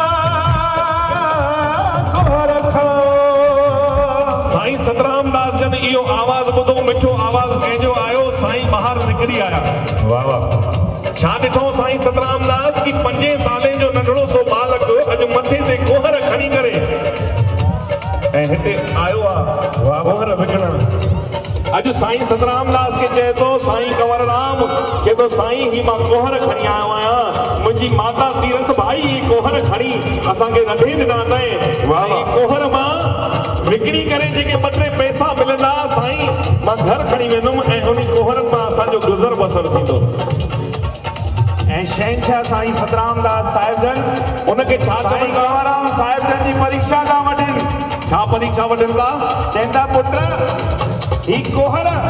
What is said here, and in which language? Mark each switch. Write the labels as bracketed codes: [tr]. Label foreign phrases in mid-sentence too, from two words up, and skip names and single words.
[sd] कोहर खाओ साईं सतराम दास जन इहो आवाज़ ॿुधो मिठो आवाज़ कंहिंजो आयो साईं ॿाहिरि निकिरी आया वाह वाह छा ॾिठो साईं सतराम दास की 5 साले जो नंढड़ो सो बालक अॼु मथे ते कोहर खणी करे ऐं हिते आयो आहे कोहर विकिणण अॼु साईं सतराम दास खे चए थो साईं कंवरराम चए थो साईं ही मां कोहर खणी आयो आहियां मुंहिंजी माता तीरथ भाई ही कोहर खणी असांखे रधे ॾिना अथई कोहर मां विकिणी करे जेके 2-3 पैसा मिलंदा साईं मां घर खणी वेंदुमि ऐं उन कोहरनि मां असांजो गुज़र बसर थींदो ऐं शहंशाह साईं सतराम दास साहिब जन उनखे छा चवनि कंवरराम साहिब जन जी परीक्षा था वठनि छा परीक्षा वठनि था चवंदा पुट ही कोहर